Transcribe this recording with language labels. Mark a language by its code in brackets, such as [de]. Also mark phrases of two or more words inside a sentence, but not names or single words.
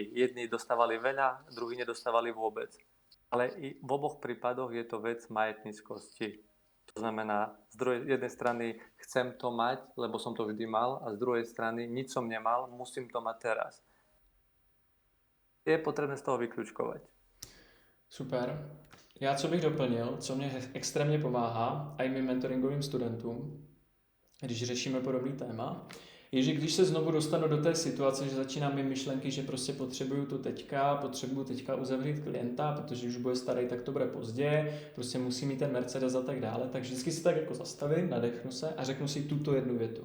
[sk] Jedni dostávali veľa, druhí nedostávali vôbec. Ale i v oboch prípadoch je to vec majetníckosti. To znamená, z jednej strany chcem to mať, lebo som to vždy mal, a z druhej strany nič som nemal, musím to mať teraz. Je potrebné z toho vyklúčkovať. [cs] Super. Já co bych doplnil, co mě extrémně pomáhá, a i mým mentoringovým studentům, když řešíme podobný téma, je, že když se znovu dostanu do té situace, že začínám mít myšlenky, že prostě potřebuju teďka uzavřít klienta, protože už bude starý, tak to bude pozdě, prostě musím mít ten Mercedes a tak dále, tak vždycky si tak jako zastavím, nadechnu se a řeknu si tuto jednu větu.